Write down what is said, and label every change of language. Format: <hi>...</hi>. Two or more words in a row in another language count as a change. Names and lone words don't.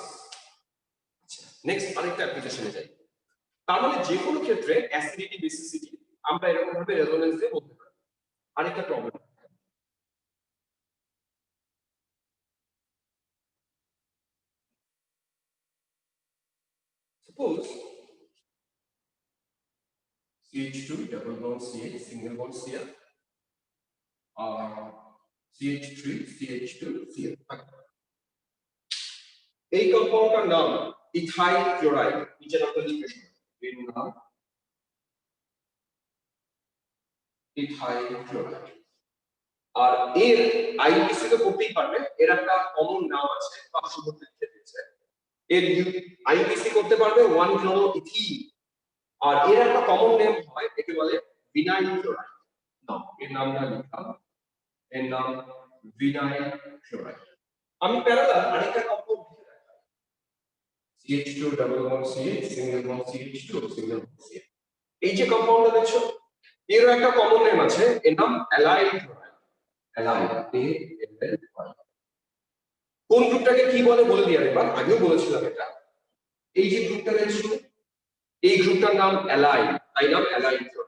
<bn>আচ্ছা, নেক্সট আরেকটা অ্যাপ্লিকেশনে যাই। তার মানে যে কোনো ক্ষেত্রে</bn> <en>acidity basicity</en> <bn>আমরা এরকম ভাবে রেজোনেন্স দিয়ে বলতে পারি।</bn> <en>আরেকটা problem, suppose CH2 double bond CH single bond Cl CH3 CH2 Cl।</en> <bn>এই কম্পাউন্ডটার নাম</bn> <en>ethyl chloride,</en> <bn>নিচে নামটা লিখে এর নাম</bn> <en>ethyl chloride.</en> <bn>আর এর আইইউপিসি তো করতেই পারবে, এর একটা কমন নাম আছে পার্শ্ববর্তী ক্ষেত্রে, এর আইইউপিসি করতে পারবে 1-chloroethene, আর এর একটা</bn> <en>common name</en> <bn>হয়, একে বলে</bn> <en>vinyl chloride.</en> <bn>নাও এর নামটা লিখলাম, এর নাম</bn> <en>vinyl chloride.</en> <bn>আমি প্যারালাল আরেকটা কম্পাউন্ড লিখে রাখলাম,</bn> <en>CH2 double bond CH single bond CH2 single bond CH।</en> <bn>এই যে কম্পাউন্ডটা দেখছো, এর একটা</bn> <en>common name</en> <bn>আছে, এর নাম</bn> <en>allyl chloride. অ্যালাইল ALL।</en> <bn>কোন গ্রুপটাকে কি বলে বলে দিই আরেকবার, আগেও বলেছিলাম এটা। এই যে গ্রুপটা দেখছো, এই গ্রুপটার নাম অ্যালাইল, তাই নাম</bn> <en>allyl chloride.</en>